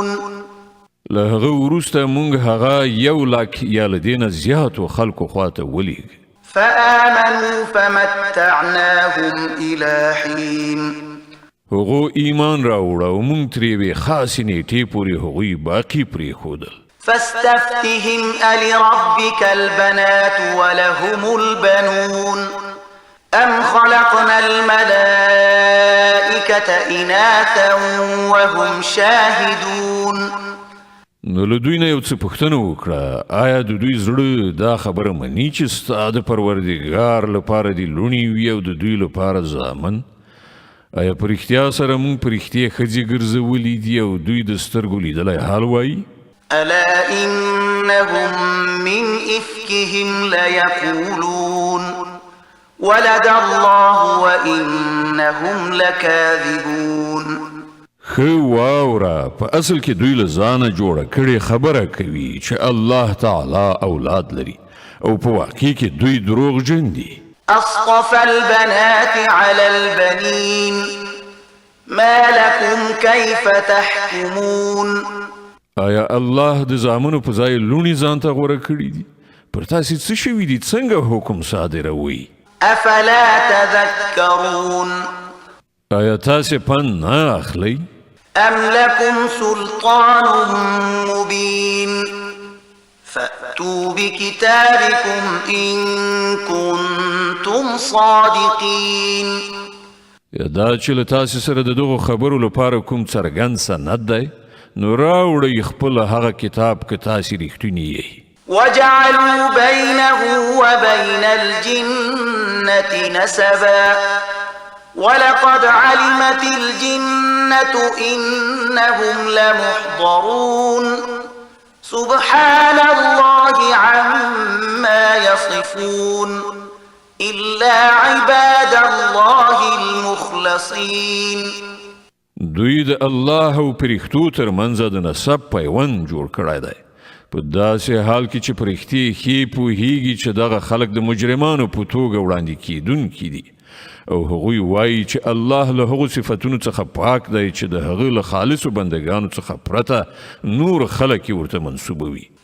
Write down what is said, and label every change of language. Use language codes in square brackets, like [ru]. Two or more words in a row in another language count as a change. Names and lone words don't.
[ps] له هغه وروسته موږ هغه 100,000 یا له دې نه زیاتو خلکو خواته ولیږ [ar] فآمنوا فمتعناهم إلى حين [ps] هغو ایمان راوړه او موږ ترې یوې خاصې نیټې پورې هغوی باقي پرېښودل [ar] فاستفتهم ألربك البنات ولهم البنون أم خلقنا الملائكة إناثا وهم شاهدون [ps] نو له دوی نه یو څه پوښتنه وکړه آیا د دوی زړه دا خبره مني چې ستا د پروردګار لپاره دې لوڼې وي او د دوی لپاره زامن آیا په رښتیا سره موږ په رښتیا ښځې ګرځولي دي او دوی د سترګو لیدلی حال وایي [ar] ألا إنهم من إفكهم ليقولون ولد الله وإنهم لكاذبون [ps] ښه واوره په اصل کې دوی له ځانه جوړه کړې خبره کوي چې الله تعالی اولاد لري او په واقع کې دوی دروغجن دي [ar] أصطفى البنات على البنين ما لكم كيف تحكمون [ps] آیا الله د زامنو په ځای لوڼې ځان ته غوره کړي دي پر تاسې څه شوي دي څنګه حکم صادروي [ar] أفلا تذكرون [ps] آیا تاسې پند نه اخلئ [ar] أم لكم سلطان مبين فأتوا بكتابكم إن كنتم صادقين [ps] یا دا چې له تاسې سره د دغو خبرو لپاره کوم څرګند سند دی نو راوړئ خپل هغه کتاب که تاسې رښتوني یئ [ar] وجعلوا بينه وبين الجنة نسبا ولقد علمت الجنة إنهم لمحضرون سبحان الله عما يصفون إلا عباد الله المخلصين [ps] دوی د الله او پرښتو ترمنځ د نسب پیوند جوړ کړی دی په داسې حال کې چې پرښتې ښې پوهیږي چې دغه خلک د مجرمانو په توګه وړاندې کیدونکي دي او هغوی وایي چې الله له هغو صفتونو څخه پاک دی چې د هغه له خالصو بندګانو څخه پرته نور خلک یې ورته منسوبوي